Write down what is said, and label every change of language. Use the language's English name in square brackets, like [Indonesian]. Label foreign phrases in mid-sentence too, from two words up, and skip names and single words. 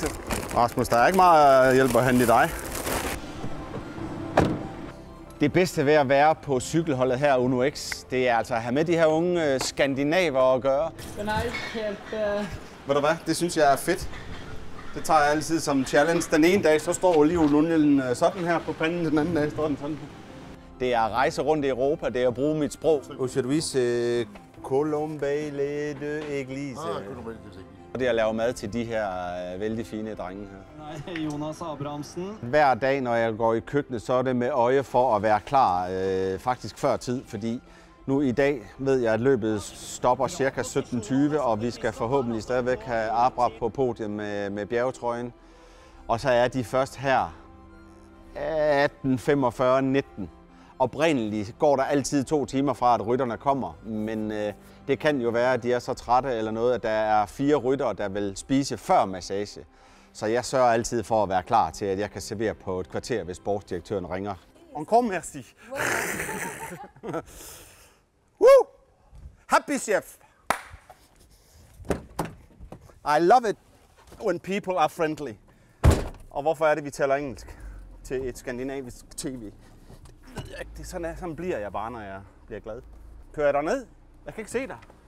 [Danish] Rasmus, der er ikke meget hjælp at hente i dig. Det bedste ved at være på cykelholdet her Uno X, det er altså at have med de her unge skandinaver at gøre. Den er ikke helt... Ved du hvad? Det synes jeg er fedt. Det tager jeg altid som challenge. Den ene dag, så står olivenolien sådan her på panden, den anden dag står den sådan. Det er at rejse rundt i Europa, det er at bruge mit sprog. [French] Aujourd'hui, c'est Colombe les deux églises. [Danish] Og det er at lave mad til de her vældig fine drenge her. Nej, Jonas Abrahamsen. Hver dag, når jeg går i køkkenet, så er det med øje for at være klar faktisk før tid, fordi nu i dag ved jeg, at løbet stopper ca. 17:20, og vi skal forhåbentlig stadigvæk have Abra på podiet med bjergetrøjen. Og så er de først her 18:45-19. Oprindeligt går der altid 2 timer fra, at rytterne kommer, men det kan jo være, at de er så trætte eller noget, at der er 4 ryttere, der vil spise før massage. Så jeg sørger altid for at være klar til, at jeg kan servere på et kvarter, hvis sportsdirektøren ringer. [French] Encore merci. Woo! [English] Happy chef. I love it when people are friendly. [Danish] Og hvorfor er det, vi taler engelsk til et skandinavisk tv? Det er sådan bliver jeg bare, når jeg bliver glad. Kører jeg derned? Jeg kan ikke se dig.